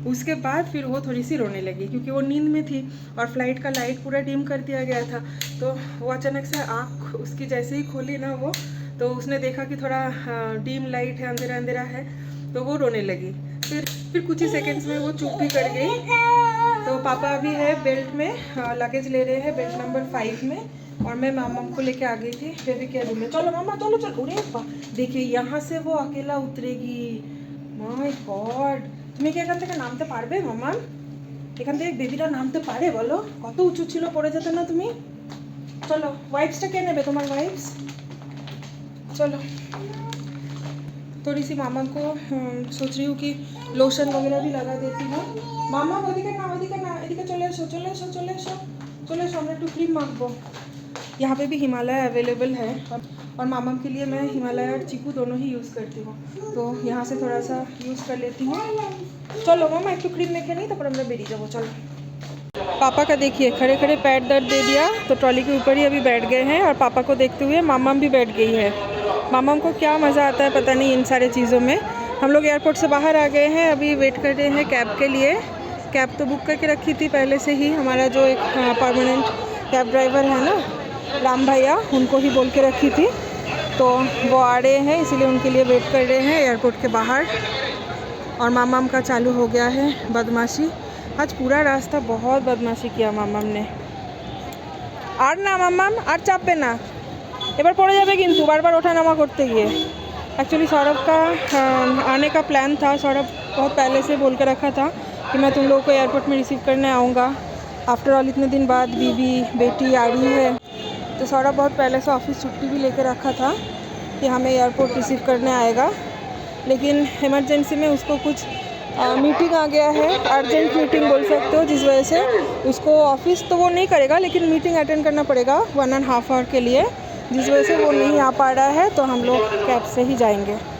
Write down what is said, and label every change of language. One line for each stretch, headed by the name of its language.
Hindi: उसके बाद फिर वो थोड़ी सी रोने लगी क्योंकि वो नींद में थी और फ्लाइट का लाइट पूरा डिम कर दिया गया था, तो वो अचानक से आँख उसकी जैसे ही खोली ना वो, तो उसने देखा कि थोड़ा डिम लाइट है, अंधेरा अंधेरा है, तो वो रोने लगी। फिर कुछ ही सेकेंड्स में वो चुप भी कर गई। तो पापा अभी है बेल्ट में, लगेज ले रहे हैं बेल्ट नंबर 5 में, और मैं मामा को लेके आ गई थी बेबी केयर रूम में। चलो मामा चलो चलो। अरे देखिए यहाँ से वो अकेला उतरेगी,
Bangla: মাই গড, তুমি কি এখান থেকে নামতে পারবে মামা? এখান থেকে বেবিটা নামতে পারে বলো? কত উঁচু ছিল, পড়ে যেতে না তুমি? চলো, वाइप्सটা কে নেবে, তোমার वाइप्स?
Hindi: चलो थोड़ी सी मामा को सोच रही हूँ कि लोशन वगैरह भी लगा देती हूँ।
Bangla: मामा ওদিকে না এদিকে চলে এসো আমরা একটু ক্রিম মাখবো।
Hindi: यहाँ पे भी हिमालय अवेलेबल है और मामा के लिए मैं हिमालय और चीकू दोनों ही यूज़ करती हूँ, तो यहाँ से थोड़ा सा यूज़ कर लेती हूँ। चलो मामा एक तो
Bangla: क्रीम मेखे नहीं, तब আমরা बेरिए जाओ।
Hindi: चलो, पापा का देखिए खड़े खड़े पैर दर्द दे दिया, तो ट्रॉली के ऊपर ही अभी बैठ गए हैं और पापा को देखते हुए मामा भी बैठ गई है। मामा को क्या मज़ा आता है पता नहीं इन सारे चीज़ों में। हम लोग एयरपोर्ट से बाहर आ गए हैं, अभी वेट कर रहे हैं कैब के लिए। कैब तो बुक करके रखी थी पहले से ही, हमारा जो एक परमानेंट कैब ड्राइवर है ना राम भैया, उनको ही बोल के रखी थी, तो वो आ रहे हैं इसीलिए उनके लिए वेट कर रहे हैं एयरपोर्ट के बाहर। और मामाम का चालू हो गया है बदमाशी। आज पूरा रास्ता बहुत बदमाशी किया मामाम ने।
Bangla: আর না মাম্মাম, আর চাপবে না, এবার পড়ে যাবে কিন্তু বারবার ওঠা নামা করতে গিয়ে।
Hindi: एक्चुअली सौरभ का आने का प्लान था, सौरभ बहुत पहले से बोल के रखा था कि मैं तुम लोगों को एयरपोर्ट में रिसीव करने आऊँगा। आफ्टर ऑल इतने दिन बाद बीबी बेटी आ रही है, तो सौरभ बहुत पहले से ऑफिस छुट्टी भी लेके रखा था कि हमें एयरपोर्ट रिसीव करने आएगा, लेकिन इमरजेंसी में उसको कुछ मीटिंग आ गया है, अर्जेंट मीटिंग बोल सकते हो, जिस वजह से उसको ऑफिस तो वो नहीं करेगा लेकिन मीटिंग अटेंड करना पड़ेगा 1.5 आवर के लिए, जिस वजह से वो नहीं आ पा रहा है, तो हम लोग कैब से ही जाएंगे।